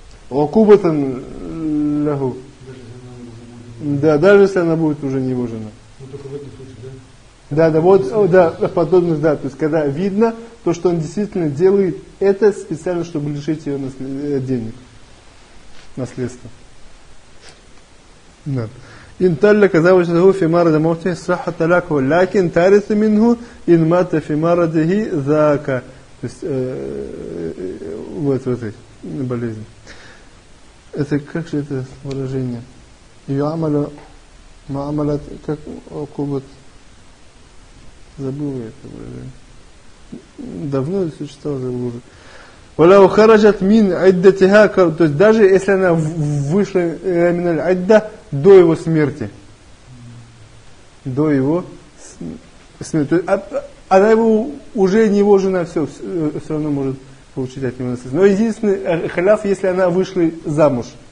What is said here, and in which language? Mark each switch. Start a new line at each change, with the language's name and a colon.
Russian: «Окубатан лягу». Да, даже если она будет уже не его жена. Ну, только в этом случае, да? Да, вот, да, подобных, да, то есть, когда видно, то, что он действительно делает это специально, чтобы лишить ее денег, наследства. Да.
Arabic: إن طلق زوجته في مرض موته صح طلاقه لكن تارث منه إن مات في مرضه ذاك.
Russian: То есть вот эта болезнь. Это как же это выражение? Юамала маамала как окубат. Забыл я это выражение. Давно существовал, забыл уже. ولو خرجت من عدتها, то есть даже если она вышла من العدة до его смерти, до его смерти, то есть, она его уже не его жена, все равно может получить от него наследство. Но единственный халяв, если она вышла замуж,